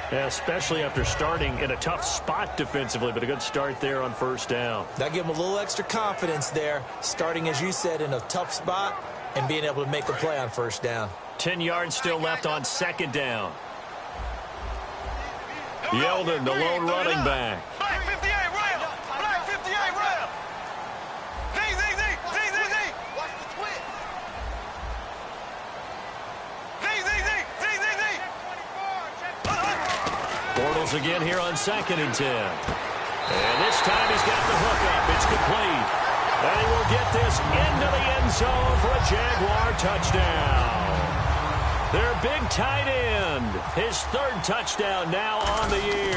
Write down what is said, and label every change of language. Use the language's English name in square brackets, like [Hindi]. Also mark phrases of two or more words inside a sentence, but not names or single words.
[English] Yeah, especially after starting in a tough spot defensively, but a good start there on first down. That gave them a little extra confidence there, starting, as you said, in a tough spot and being able to make a play on first down. 10 yards still left on second down. Yeldon, the lone running back. Black 58 rail. Black 58 rail. Zing. Zing. Zing. Zing. Zing. Zing. Watch the twist. Zing. Zing. Zing. Zing. Zing. Zing. Bortles again here on 2nd and 10. And this time he's got the hook up. It's complete. And he will get this into the end zone for a Jaguar touchdown. Their big tight end, his 3rd touchdown now on the year.